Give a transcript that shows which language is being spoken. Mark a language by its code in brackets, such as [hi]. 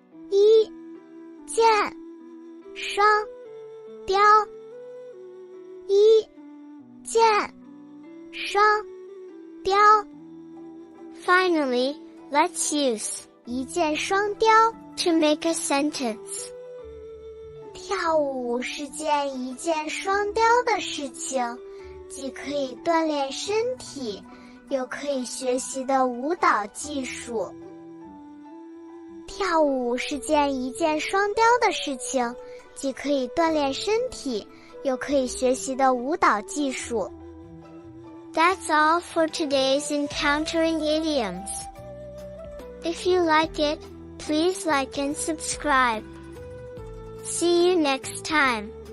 [zh] 一箭双雕. 一箭双雕. [en] Finally, let's use 一箭双雕 to make a sentence. 天 [zh] 跳舞是件一箭双雕的事情，既可以锻炼身体，又可以学习的舞蹈技术。跳舞是件一箭双雕的事情，既可以锻炼身体，又可以学习的舞蹈技术。 [en] That's all for today's Encountering Idioms. If you like it, please like and subscribe. See you next time.